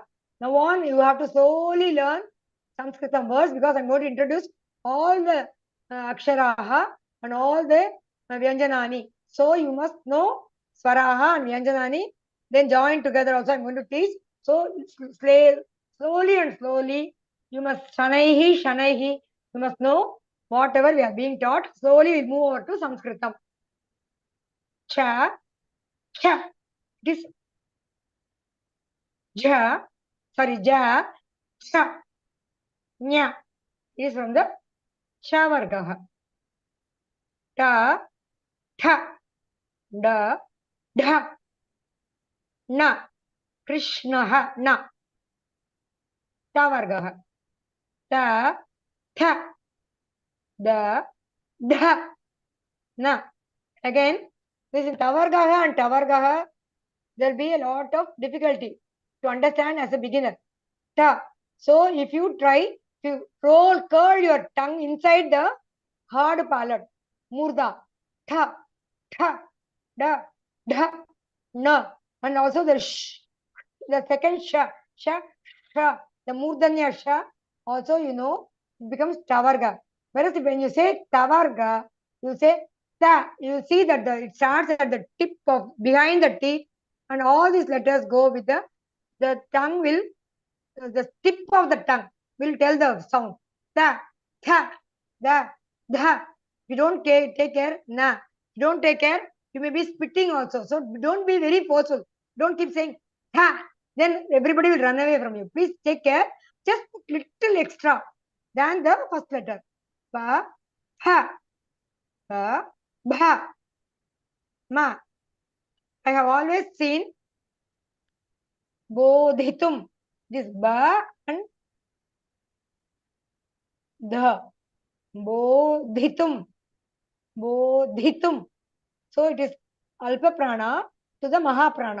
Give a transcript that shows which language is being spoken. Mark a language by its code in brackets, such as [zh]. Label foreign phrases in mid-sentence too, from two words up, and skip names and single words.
[en] Now on, you have to slowly learn Sanskritam words because I'm going to introduce all the aksharaha and all the vyanjanani. So you must know swaraha and vyanjanani. Then join together also I'm going to teach. So slowly and slowly you must shanaihi. You must know whatever we are being taught. Slowly we'll move over to Sanskritam. [sa] Cha, cha. [en] This ja, sorry, ja, cha, nya. Is from the cha vargaha. [sa] Ta, tha, da, dha, na. Krishnaha, na. Ta vargaha. Ta, tha, da, dha, na. [en] Again, this is tavargaha and tavargaha. There will be a lot of difficulty to understand as a beginner. Ta. So if you try to curl your tongue inside the hard palate, [sa] murda, tha, tha, da, dha, na, [en] and also the sh, the second sha, sha, sha, the murdanya sha, also it becomes tavarga. Whereas when you say tavarga, you say ta, you see that it starts at the tip of behind the teeth, and all these letters go with the tongue will, the tip of the tongue will tell the sound. [sa] Ta, tha, da, [en] dha. You don't take care, na. You don't take care, you may be spitting also. So don't be very forceful. Don't keep saying tha. Then everybody will run away from you. Please take care. Just little extra than the first letter. [sa] Pa, ha, pa, bha, ma. [en] I have always seen bodhitum. This ba and the. [sa] Bodhitum. Bodhitum. [en] So it is Alpa Prana to the Maha Prana.